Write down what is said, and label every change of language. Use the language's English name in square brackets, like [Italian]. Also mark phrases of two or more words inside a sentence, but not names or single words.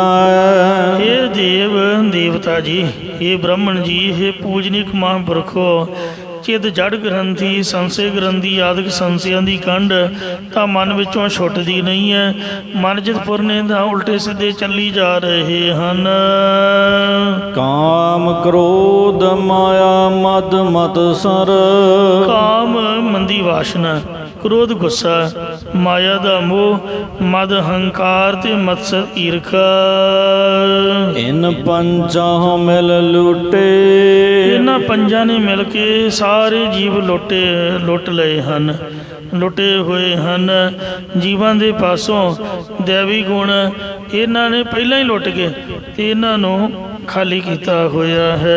[Punjabi] ਇਹ ਦੇਵ ਦੇਵਤਾ ਜੀ, ਇਹ ਬ੍ਰਾਹਮਣ ਜੀ, ਇਹ ਪੂਜਨੀਕ ਮਹਾਂਪੁਰਖੋ, ਚਿੱਤ ਜੜ ਗ੍ਰੰਥੀ ਸੰਸੇ ਗ੍ਰੰਥੀ ਆਦਿਕ ਸੰਸਿਆਂ ਦੀ ਕੰਡ ਤਾਂ ਮਨ ਵਿੱਚੋਂ ਛੁੱਟਦੀ ਨਹੀਂ ਹੈ। ਮਨ ਜਿਤ ਫੁਰਨੇ ਦਾ ਉਲਟੇ ਸਿੱਧੇ ਚੱਲੀ ਜਾ ਰਹੇ ਹਨ। ਕਾਮ ਕ੍ਰੋਧ ਮਾਇਆ ਮਦ ਮਤਸਰ। ਕਾਮ ਮੰਦੀ ਵਾਸ਼ਨਾ, ਕ੍ਰੋਧ ਗੁੱਸਾ, ਮਾਇਆ ਦਾ ਮੋਹ, ਮਦ ਹੰਕਾਰ ਤੇ ਮਤਸਰ ਈਰਖਾ। ਇਨ ਪੰਚੋਂ ਮਿਲ ਲੂਟੇ। ਇਹਨਾਂ ਪੰਜਾਂ ਨੇ ਮਿਲ ਕੇ ਸਾਰੇ ਜੀਵ ਲੁੱਟ ਲਏ ਹਨ, ਲੁੱਟੇ ਹੋਏ ਹਨ। ਜੀਵਾਂ ਦੇ ਪਾਸੋਂ ਦੇਵੀ ਗੁਣ ਇਹਨਾਂ ਨੇ ਪਹਿਲਾਂ ਹੀ ਲੁੱਟ ਗਏ ਤੇ ਇਹਨਾਂ ਨੂੰ ਖਾਲੀ ਕੀਤਾ ਹੋਇਆ ਹੈ।